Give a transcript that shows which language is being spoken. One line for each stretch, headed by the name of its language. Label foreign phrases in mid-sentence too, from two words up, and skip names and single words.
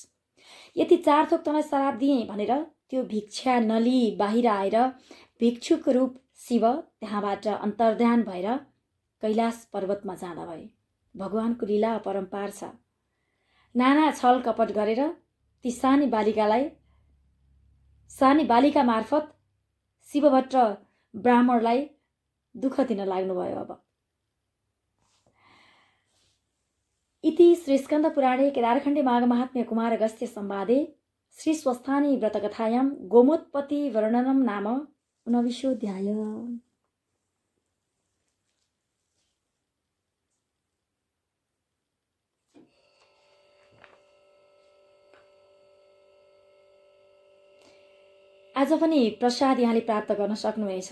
Nepali: यति 4 थोक तँलाई श्राप दिएँ भनेर त्यो भिक्षा नलिई बाहिर आएर भिक्षुक रूप शिव त्यहाँबाट अन्तर्ध्यान भएर कैलाश पर्वतमा जाँदा भए। भगवानको लीला अपरम्पार छ। नाना छल कपट गरेर ती सानी बालिका मार्फत शिवभट्ट ब्राह्मणलाई दुःख दिन लाग्नुभयो।
Sanskrit: अब इति श्री स्कन्द पुराणे केदारखण्डे माघ महात्म्य कुमार अगस्त्य संवादे श्री स्वस्थानी व्रतकथायां गोमोत्पत्ति वर्णनम नाम 19
Nepali: आज पनि प्रसाद यहाँले प्राप्त गर्न सक्नुहुनेछ।